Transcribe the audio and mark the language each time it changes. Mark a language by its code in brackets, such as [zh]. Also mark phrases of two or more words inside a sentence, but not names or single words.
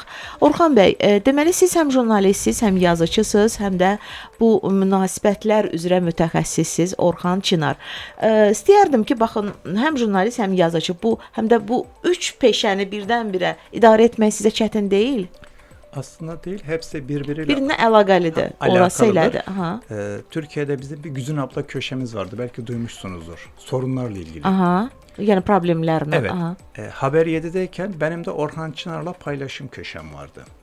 [az] Orxan bəy, deməli siz həm jurnalistsiniz, həm yazıçısınız, həm də bu münasibətlər üzrə mütəxəssissiniz. Orxan Çınar. İstəyərdim ki, baxın, həm jurnalist, həm yazıcı, həm də bu üç peşəni birdən-birə idarə etmək sizə çətin deyil? [tr] Aslında değil, hepsi birbiriyle [az] Birbirine əlaqəlidir. Orası elədir. Aha. [tr] Türkiye'de bizim bir Güzin abla köşemiz vardı. Belki duymuşsunuzdur. Sorunlarla ilgili. Aha. Yani problemlerle. Evet. Aha. Haber 7'deyken benim de Orhan Çınar'la paylaşım köşem vardı.